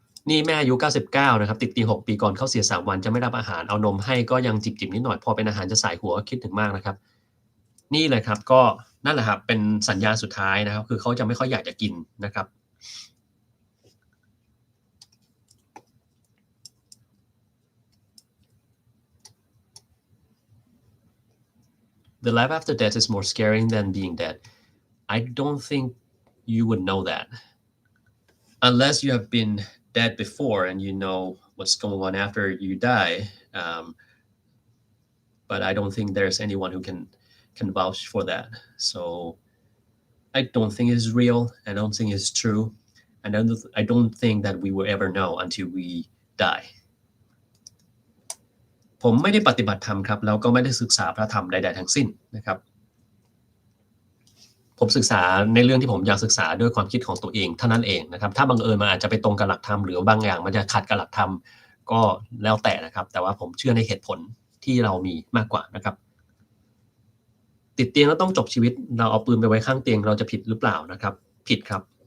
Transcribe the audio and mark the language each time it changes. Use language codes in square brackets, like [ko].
[th] นี่แม่อายุ99นะครับติดเตียง6ปีก่อนเข้าเสีย3วันจะไม่รับอาหารเอานมให้ก็ยังจิบๆนิดหน่อยพอเป็นอาหารจะสายหัวคิดถึงมากนะครับนี่เลยครับก็นั่นแหละครับเป็นสัญญาณสุดท้ายนะครับคือเขาจะไม่ค่อยอยากจะกินนะครับ [en] The life after death is more scary than being dead. I don't think you would know that unless you have been dead before and you know what's going on after you die. But I don't think there's anyone who can vouch for that. So I don't think it's real. I don't think it's true. And I don't think that we will ever know until we die. [th] ผมไม่ได้ปฏิบัติธรรมครับแล้วก็ไม่ได้ศึกษาพระธรรมใดๆทั้งสิ้นนะครับผมศึกษาในเรื่องที่ผมอยากศึกษาด้วยความคิดของตัวเองเท่านั้นเองนะครับถ้าบังเอิญมันอาจจะไปตรงกับหลักธรรมหรือบางอย่างมันจะขัดกับหลักธรรมก็แล้วแต่นะครับแต่ว่าผมเชื่อในเหตุผลที่เรามีมากกว่านะครับติดเตียงแล้วต้องจบชีวิตเราเอาปืนไปไว้ข้างเตียงเราจะผิดหรือเปล่านะครับผิดครับ